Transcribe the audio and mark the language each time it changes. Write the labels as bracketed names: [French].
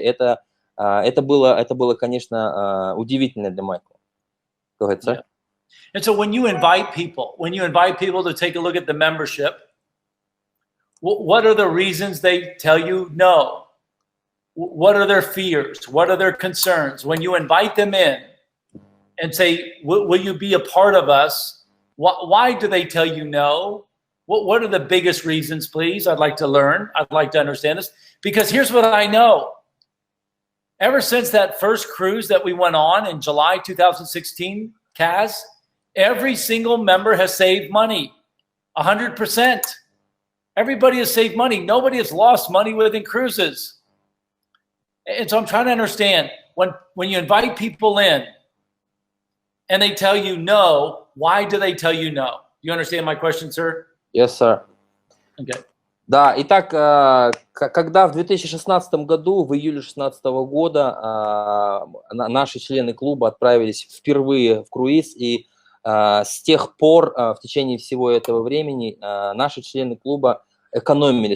[Russian] Это было, конечно, удивительно для Майкла. [English] Go ahead, sir. And so when you invite people to take a look at the membership, what are the reasons they tell you no? What are their fears? What are their concerns? When you invite them in and say, will you be a part of us? Why do they tell you no? What are the biggest reasons, please? I'd like to learn. I'd like to understand this. Because here's what I know. Ever since that first cruise that we went on in July 2016, Kaz, every single member has saved money, 100%. Everybody has saved money. Nobody has lost money within cruises. And so I'm trying to understand, when you invite people in and they tell you no, why do they tell you no? You understand my question, sir? Yes, sir. Okay. [Russian] Да, итак, когда в 2016 году, в июле 2016 года, наши члены клуба отправились впервые в круиз, и с тех пор, в течение всего этого времени, наши члены клуба экономили.